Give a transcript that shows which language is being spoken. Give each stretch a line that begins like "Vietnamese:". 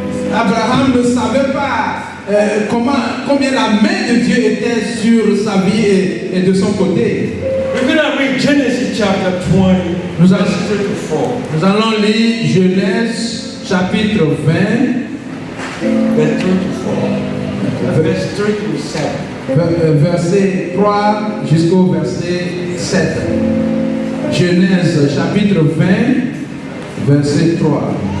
French: Abraham ne savait pas combien la main de Dieu était sur sa vie et de son côté.
English: We're going to read Genesis chapter 20, verse 3 to 4.
French: Nous allons lire Genèse chapitre 20,
English: Verse 3 to 4. Verse 3 to 7.
French: verset 3 jusqu'au verset 7. Genèse chapitre 20, verset 3.